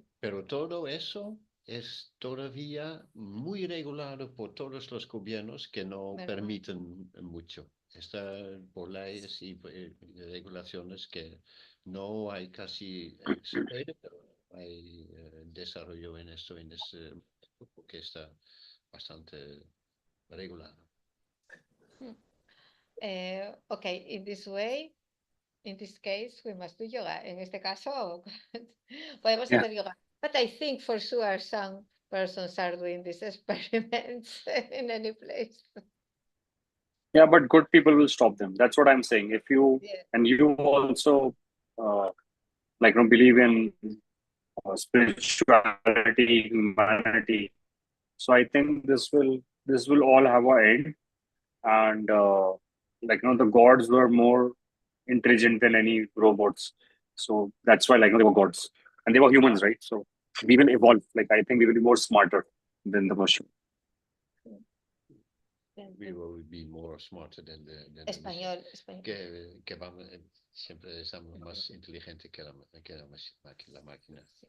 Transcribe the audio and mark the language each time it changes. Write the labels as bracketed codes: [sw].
[es] Pero todo eso es todavía muy regulado por todos los gobiernos que no permiten mucho. Está por leyes y regulaciones que no hay casi, se puede, pero hay desarrollo en esto, en ese que está bastante regulado. [en] Okay, in this way, in this case, we must do yoga. [es] En este caso, podemos hacer yoga. [en] But I think for sure some persons are doing these experiments in any place. Yeah, but good people will stop them. That's what I'm saying. If you and you also believe in spirituality, humanity, so I think this will all have an end. And the gods were more intelligent than any robots. So that's why they were gods and they were humans, right? So we will evolve. I think we will be more smarter than the machine. We will be more smarter than the [es] Español. Que vamos, siempre estamos más inteligentes que la máquina.